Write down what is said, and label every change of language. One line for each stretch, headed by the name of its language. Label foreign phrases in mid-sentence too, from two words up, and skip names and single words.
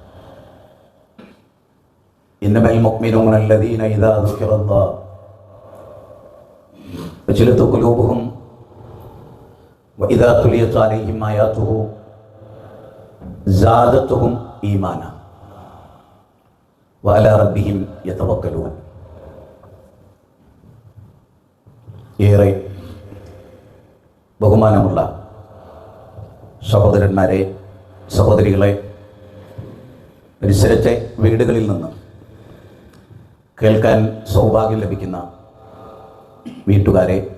Arabic: إنما المؤمنون الذين إذا ذكر الله وجلت قلوبهم وإذا تليت عليهم آياته زادتهم إيمانا وعلى ربهم يتوكلون.
Malayalam: ഏറെ ബഹുമാനമുള്ള സഹോദരന്മാരെ, സഹോദരികളെ, പരിസരത്തെ വീടുകളിൽ നിന്ന് കേൾക്കാൻ സൗഭാഗ്യം ലഭിക്കുന്ന വീട്ടുകാരെ,